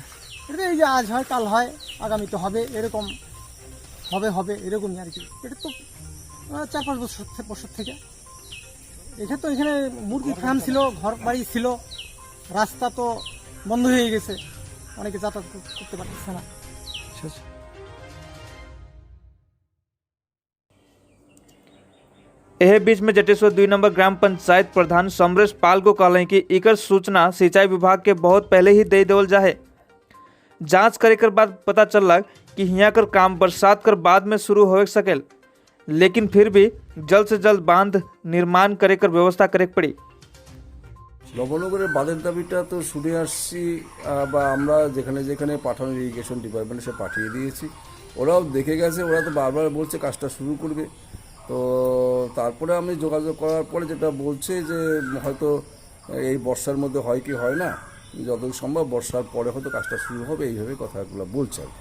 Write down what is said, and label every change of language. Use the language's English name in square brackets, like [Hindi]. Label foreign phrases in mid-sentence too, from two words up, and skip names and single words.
[Bangla] এটা এই যে আজ হয় কাল হয় আগামীতে হবে, এরকম হবে এরকমই আর কি। এটা তো 4-5 বছর থেকে এখানে তো এখানে মুরগি ফার্ম ছিল, ঘর বাড়ি ছিল, রাস্তা তো বন্ধ হয়ে গেছে, অনেকে যাতায়াত করতে পারতেছে না। [Sadri] यह बीच में जटेश्वर 2 नंबर ग्राम पंचायत प्रधान समरेश पाल को कहलें कि इकर सूचना सिंचाई विभाग के बहुत पहले ही दे देवल जाए। जांच करे कर बाद पता चलल कि हियाँ कर काम बरसात कर बाद में शुरू हो सकेल, लेकिन फिर भी जल्द से जल्द बांध निर्माण करे कर व्यवस्था करे पड़ी। [Bangla] নবনগরের বাঁধের দাবিটা তো শুনে আসছি, বা আমরা যেখানে যেখানে পাঠানো [English] irrigation department [Bangla] সে পাঠিয়ে দিয়েছি, ওরাও দেখে গেছে। ওরা তো বারবার বলছে কাজটা শুরু করবে। তো তারপরে আমি যোগাযোগ করার পরে যেটা বলছে যে হয়তো এই বর্ষার মধ্যে হয় কি হয় না, যতদূর সম্ভব বর্ষার পরে হয়তো কাজটা শুরু হবে, এইভাবে কথাগুলো বলছে আর কি।